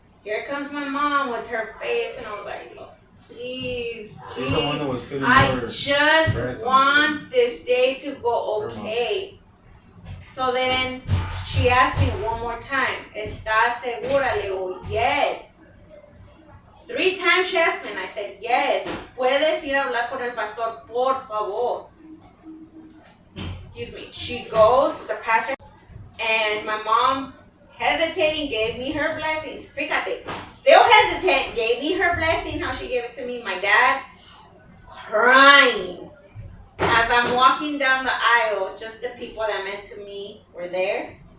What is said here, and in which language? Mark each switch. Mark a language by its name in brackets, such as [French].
[English] Here comes my mom with her face, and I was like, look, please, She's the one that was putting I more just want this day to go okay. So then She asked me one more time, [Spanish] ¿Estás segura? Le digo, [English] yes. 3 times she asked me, and I said, yes. [Spanish] ¿Puedes ir a hablar con el pastor, por favor? [English] Excuse me. She goes, the pastor, and my mom, hesitating, gave me her blessings. [Spanish] Fíjate, [English] still hesitant, gave me her blessing, how she gave it to me. My dad, crying. As I'm walking down the aisle, just the people that meant to me were there.